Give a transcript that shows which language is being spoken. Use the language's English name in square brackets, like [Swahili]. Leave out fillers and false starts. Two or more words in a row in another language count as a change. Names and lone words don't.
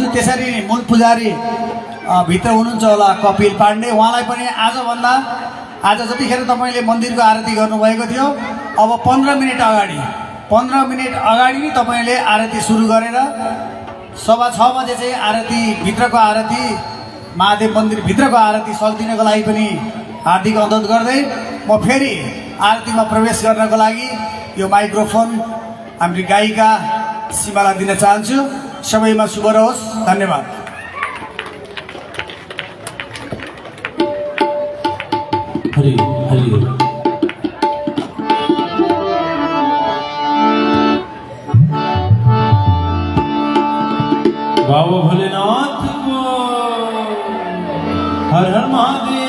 [Nepali] त्यसरी नै मूल पुजारी भित्र हुनुहुन्छ होला कपिल पाण्डे, उहाँलाई पनि आज जतिखेर तपाईँले मन्दिरको आरती गर्नुभएको थियो अब 15 मिनट अगाडि नै तपाईँले आरती सुरु गरेर 6:15 बजे चाहिँ आरती भित्रको आरती महादेव मन्दिर भित्रको आरती सकिदिनको लागि पनि हार्दिक अनुरोध गर्दै म फेरि आरतीमा प्रवेश गर्नको लागि यो माइक्रोफोन हाम्रो गायिका सीमालाई दिन चाहन्छु। सबैमा शुभ रहोस्। धन्यवाद। हरि हरि बाबा भोलेनाथ को हर हर महादेव।